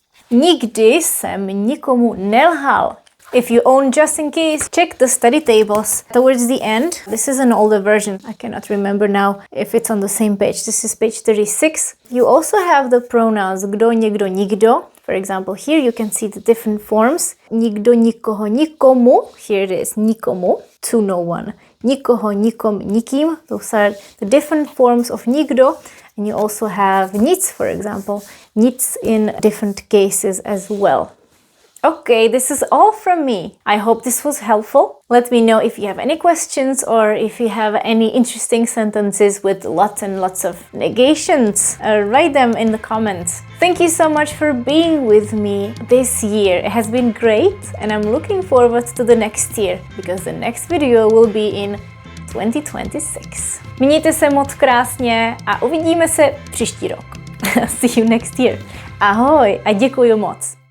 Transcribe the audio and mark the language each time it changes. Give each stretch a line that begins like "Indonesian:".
Czech: Nikdy jsem nikomu nelhal.
English: If you own Just in Case, check the study tables towards the end. This is an older version. I cannot remember now if it's on the same page. This is page 36. You also have the pronouns kdo, někdo, nikdo. For example, here you can see the different forms. Nikdo, nikoho, nikomu. Here it is, nikomu, to no one. Nikoho, nikom, nikým. Those are the different forms of nikdo. And you also have nic, for example. Nic in different cases as well. Okay, this is all from me. I hope this was helpful. Let me know if you have any questions or if you have any interesting sentences with lots and lots of negations. Write them in the comments. Thank you so much for being with me this year. It has been great and I'm looking forward to the next year because the next video will be in 2026.
Czech: Mějte se moc krásně a uvidíme se příští rok.
English: See you next year.
Czech: Ahoj a děkuji moc.